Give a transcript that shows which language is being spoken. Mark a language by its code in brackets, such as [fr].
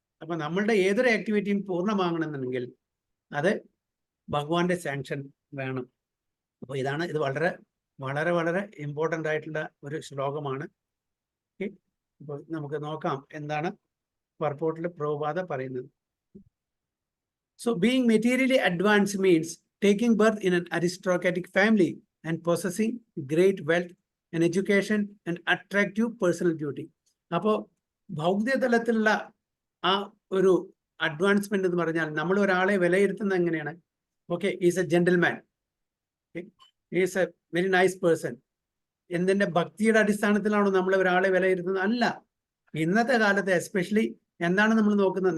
[ml] അപ്പൊ നമ്മളുടെ ഏതൊരു ആക്ടിവിറ്റിയും പൂർണ്ണമാകണമെന്നുണ്ടെങ്കിൽ അത് ഭഗവാന്റെ സാങ്ഷൻ വേണം. അപ്പോൾ ഇത് വളരെ വളരെ വളരെ ഇമ്പോർട്ടൻ്റ് ആയിട്ടുള്ള ഒരു ശ്ലോകമാണ്. ഓക്കെ, അപ്പോൾ നമുക്ക് നോക്കാം എന്താണ് പർപ്പോട്ടിൽ പ്രഭുപാദ പറയുന്നത്. [en] So being materially advanced means taking birth in an aristocratic family and possessing great wealth and education and attractive personal beauty. [ml] അപ്പോൾ ഭൗതിക തലത്തിലുള്ള ആ ഒരു അഡ്വാൻസ്മെന്റ് എന്ന് പറഞ്ഞാൽ നമ്മൾ ഒരാളെ വിലയിരുത്തുന്നത് എങ്ങനെയാണ്? [en] Okay, is a gentleman, is a very nice person. [ml] എന്തിന്റെ ഭക്തിയുടെ അടിസ്ഥാനത്തിലാണോ നമ്മൾ ഒരാളെ വിലയിരുത്തുന്നത്? അല്ല. ഇന്നത്തെ കാലത്ത് എസ്പെഷ്യലി എന്താണ് നമ്മൾ നോക്കുന്നത്?